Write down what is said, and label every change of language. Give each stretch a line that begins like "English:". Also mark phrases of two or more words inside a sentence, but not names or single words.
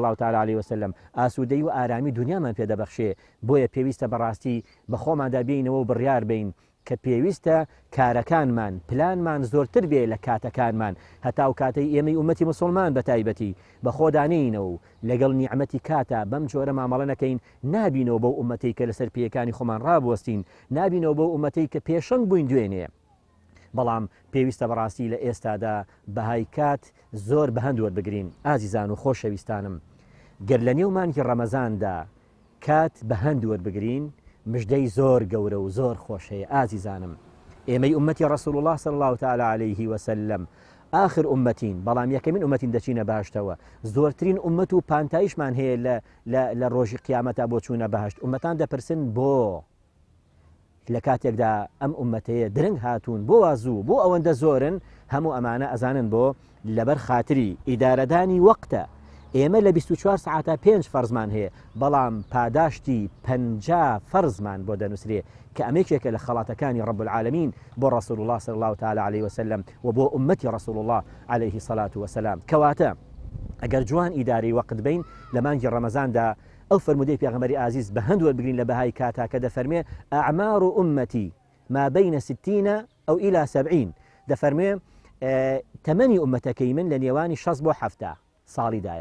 Arabic: الله تعالی علیه وسلم
Central Kurdish: ئاسوودەی و ئارامی دنیامان پێدەبەخشێ بۆیە پێویستە بەڕاستی بە خۆماندا بینەوە و بڕیار بین کە پێویستە کارەکانمان پلانمان زۆرتر بێ لە کاتەکانمان هەتاو کاتەی ئێمەی ئومەتی مسلمان بە تایبەتی بە خۆدانینەوە و لەگەڵ نیعمەتی کاتە بەم جۆرە مامەڵە نەکەین نابینەوە بەو ئومەتەی کە لەسەر پێیەکانی خۆمان ڕابوەستین نابینەوە بەو ئومەتەی کە پێشەنگ بووین دوێنێ بەڵام پێویستە بەڕاستی لە ئێستادا بەهای کات زۆر بەهەند وەربگرین ئازیزان و خۆشەویستانم گەر لە نێو مانگی ڕەمەزاندا کات بە هەند وەربگرین مژدەی زۆر گەورە و زۆر خۆش هەیە. ئازیزانم ئێمەی ئومەتی
Arabic: ڕەسوول الله صلی الله تعالی عليه وسلم
Central Kurdish: آخر ئومەتین، بەڵام یەکەمین ئومەتین دەچینە باشتەوە. زۆرترین ئومەت و پانتایشمان هەیە لە ڕۆژی قیامەتە بۆ چوونە بەهشت. ئومەتان دەپرسن بۆ لە کاتێکدا ئەم ئومەتەیە درنگ هاتوون بۆ وازوو بۆ ئەوەندە زۆرن، هەموو ئەمانە ئەزانن بۆ لەبەر خاتری ئیدارەدانی وەقتە. ئێمە لە 24 ساعتە 5 فەرزمان هەیە، بەڵام پاداشتی 50 فەرزمان بۆ دەنووسرێ کە ئەمێکێکە لە خەڵاتەکانی
Arabic: رب العالمین
Central Kurdish: بۆ
Arabic: رسول الله صلی الله تعالی عليه وسلم
Central Kurdish: و بۆ ئومەتی
Arabic: رسول الله عليه الصلاة والسلام.
Central Kurdish: کەواتە ئەگەر جوان ئیداری وەقت بین لە مانگی ڕەمەزاندا ئەو فەرمودەی پێغەمبەری ئازیز بە هەند وەربگرین لە بەهای کاتا کە دەفەرمێ
Arabic: ئەعمار ئومەتی ما بین 60 ئەو إلى 70.
Central Kurdish: دەفەرمێ تەمەنی ئومەتەکەی من لە نێوانی 6 بۆ 7 ساڵیدایە.